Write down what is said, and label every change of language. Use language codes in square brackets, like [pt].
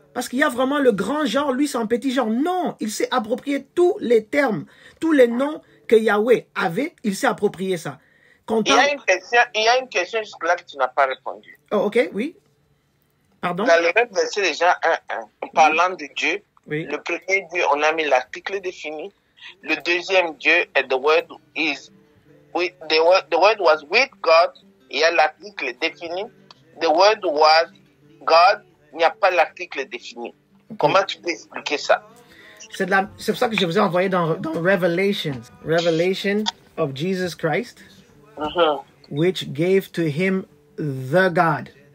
[fr] Parce qu'il y a vraiment le grand genre, lui, c'est un petit genre. Non, il s'est approprié tous les termes, tous les noms que Yahweh avait, il s'est approprié ça. Il y a une question jusque-là que tu n'as pas répondu. Oh, ok, oui. Pardon? Dans le même verset déjà 1.1, en parlant de Dieu, oui. Le premier Dieu, on a mis l'article défini. Le deuxième Dieu, [en] and the word was with God. [fr] Il y a l'article défini. [en] The word was God. [fr] Il n'y a pas l'article défini. Okay. Comment tu peux expliquer ça? C'est pour ça que je vous ai envoyé dans Revelation of Jesus Christ, [en] which gave to him the God.